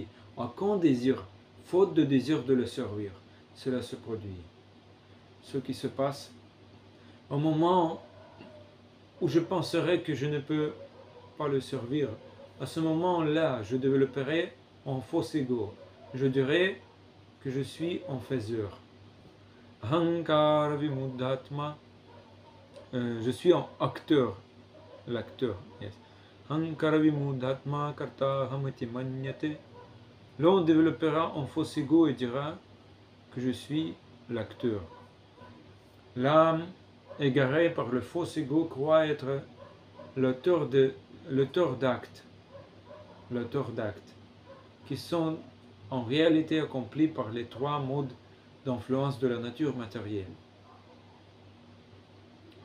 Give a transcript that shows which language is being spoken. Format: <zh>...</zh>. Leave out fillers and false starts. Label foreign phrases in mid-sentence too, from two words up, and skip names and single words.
<fr>Aucun désir, faute de désir de le servir, cela se produit. Ce qui se passe au moment où je penserai que je ne peux pas le servir, à ce moment-là, je développerai un faux ego. Je dirai que je suis un faiseur.</fr> <sa>अहङ्कार विमूढात्मा.</sa> <fr>Je suis un acteur. L'acteur, yes.</fr> <sa>अहङ्कार विमूढात्मा कर्ता हमति मन्यते.</sa> <fr>Là, on développera un faux ego et dira que je suis l'acteur. L'âme égarée par le faux ego croit être l'auteur d'actes, qui sont en réalité accomplis par les 3 modes d'influence de la nature matérielle.</fr>